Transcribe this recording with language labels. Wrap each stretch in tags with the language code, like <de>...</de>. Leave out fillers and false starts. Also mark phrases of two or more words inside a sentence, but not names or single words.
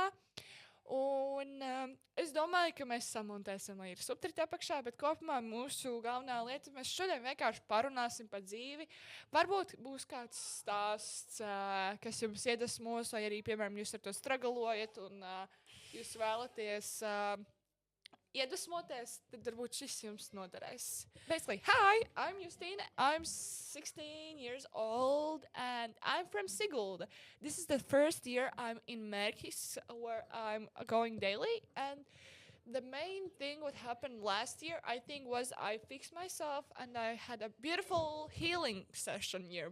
<lv>Un es domāju, ka mēs samontēsim līdzi subtitri apakšā, bet kopumā mūsu galvenā lieta, mēs šodien vienkārši parunāsim par dzīvi. Varbūt būs kāds stāsts, kas jums iedvesmos, vai arī, piemēram, jūs ar to struglojat un jūs vēlaties iedvesmoties, tad varbūt šis jums noderēs.</lv> <en>Basically, hi, I'm Justina. I'm 16 years old and I'm from Siguldas. This is the first year I'm in Mērķis, where I'm going daily. And the main thing what happened last year, I think, was I fixed myself and I had a beautiful healing session here.</en>